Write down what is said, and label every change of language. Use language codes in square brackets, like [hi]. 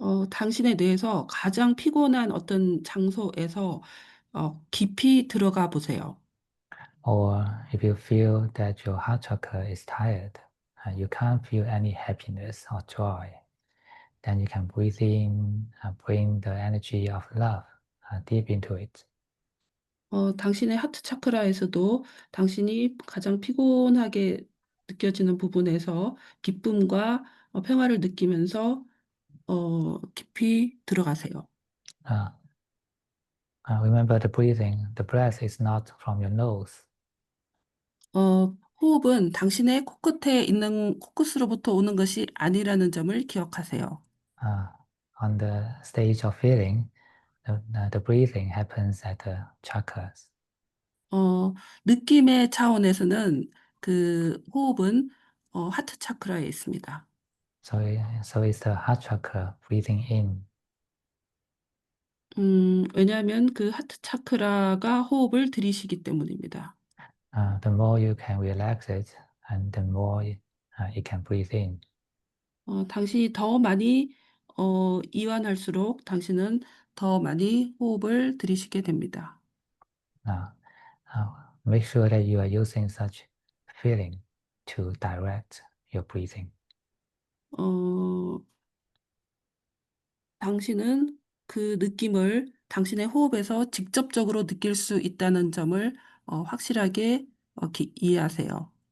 [ko] 당신의 뇌에서 가장 피곤한 어떤 장소에서 깊이 들어가 보세요. [en] Or if you feel that your heart chakra is tired, you can't feel any happiness or joy, then you can breathe in, bring the energy of love deep into it. [ko] 당신의 하트 차크라에서도 당신이 가장 피곤하게 느껴지는 부분에서 기쁨과 평화를 느끼면서 깊이 들어가세요. [en] Remember the breathing. The breath is not from your nose. [ko] 호흡은 당신의 코끝에 있는 코끝으로부터 오는 것이 아니라는 점을 기억하세요. [en] On the stage of feeling, the breathing happens at the chakras. [ko] 느낌의 차원에서는 그 호흡은 하트 차크라에 있습니다. [en] So it's the heart chakra breathing in. [ko] 왜냐하면 그 하트 차크라가 호흡을 들이쉬기 때문입니다. [en] The more you can relax it, and the more it can breathe in. [ko] 당신이 더 많이 이완할수록 당신은 더 많이 호흡을 들이쉬게 됩니다. [en] Make sure that you are using such feeling to direct your breathing. [ko] 당신은 그 느낌을 당신의 호흡에서 직접적으로 느낄 수 있다는 점을 확실하게 이해하세요.